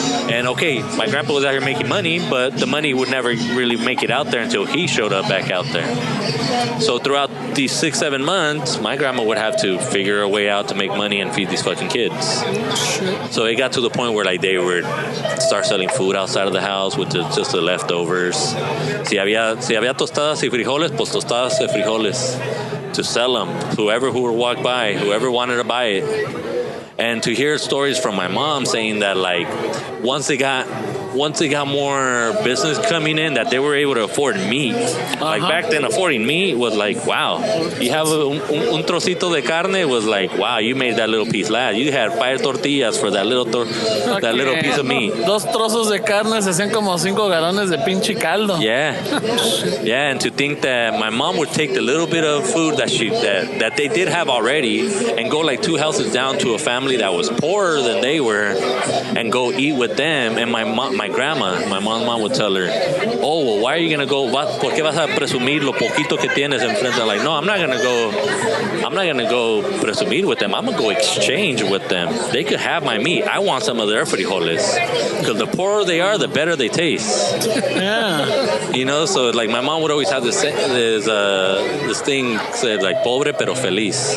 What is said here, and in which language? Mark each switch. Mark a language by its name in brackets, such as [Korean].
[English] And okay, my grandpa was out here making money, but the money would never really make it out there until he showed up back out there. So throughout these 6, 7 months, my grandma would have to figure a way out to make money and feed these fucking kids. So it got to the point where, like, they would start selling food outside of the house with just the leftovers. [Spanish] Si había tostadas y frijoles, pues tostadas y frijoles, [English] to sell them. Whoever who would walk by, whoever wanted to buy it. And to hear stories from my mom saying that, like, once they got more business coming in, that they were able to afford meat. Like, back then, affording meat was like, wow. You have [Spanish] un trocito de carne [English] was like, wow, you made that little piece last. You had 5 tortillas for that little piece of meat. [Spanish] Dos trozos de carne se hacían como 5 galones de pinche caldo. [English] Yeah. Yeah, and to think that my mom would take the little bit of food that they did have already and go like 2 houses down to a family that was poorer than they were and go eat with them. And my mom's mom would tell her, "Oh, well, why are you gonna go? [Spanish] ¿Por qué vas a presumir lo poquito que tienes enfrente?" [English] I'm like, no, I'm not gonna go presumir with them. I'm gonna go exchange with them. They could have my meat. I want some of their frijoles, because the poorer they are, the better they taste. Yeah. So like my mom would always have this thing said like [Spanish] "pobre pero feliz."